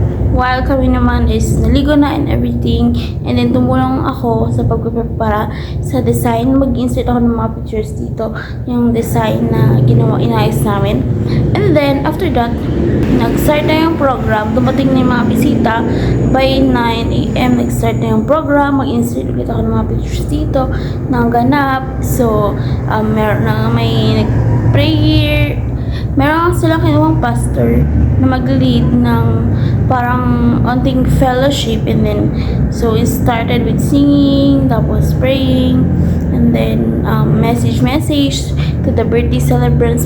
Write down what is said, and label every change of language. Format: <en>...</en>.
<tl>While kami naman is naligo na</tl> <en>and everything.</en> <tl>And then tumulong ako sa pagpapara sa design. Mag-insert ako ng mga pictures dito. Yung design na inayos namin. And then after that, nag-start na yung program. Dumating na yung mga bisita. By 9 AM, nag-start na yung program. Mag-insert ulit ako ng mga pictures dito ng ganap. So, meron na may nag-prayer. Meron silang kinuwang pastor na mag-lead ng parang onting fellowship,</tl> <en>and then so it started with singing, tapos praying, and then message to the birthday celebrants.</en>